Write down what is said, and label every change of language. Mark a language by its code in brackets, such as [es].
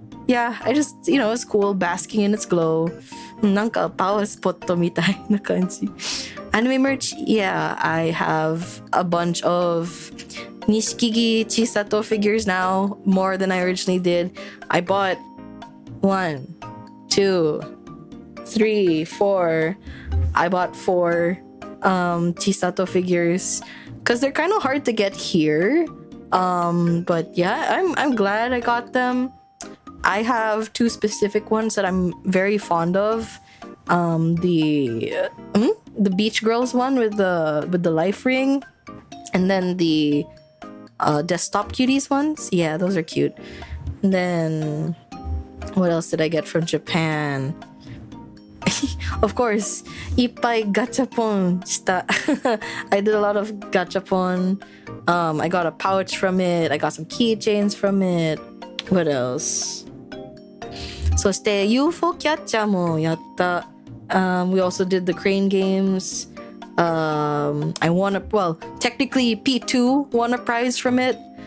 [en] Yeah, I just, it was cool basking in its glow. [ja] なんかパワースポットみたいな感じ。 [en] Anime merch? Yeah, I have a bunch of Nishikigi Chisato figures now, more than I originally did. I bought 1, 2, 3, 4. I bought 4 Chisato figures because they're kind of hard to get here. But yeah, I'm glad I got them. I have 2 specific ones that I'm very fond of. The Beach Girls one with the life ring, and then the Desktop Cuties ones. Yeah, those are cute. And then what else did I get from Japan? Of course, [ja] いっぱいガチャポンした。 [en] I did a lot of gachapon. I got a pouch from it. I got some keychains from it. What else? [ja] そして UFO キャッチャーもやった。 [en] We also did the crane games. I won technically P2 won a prize from it.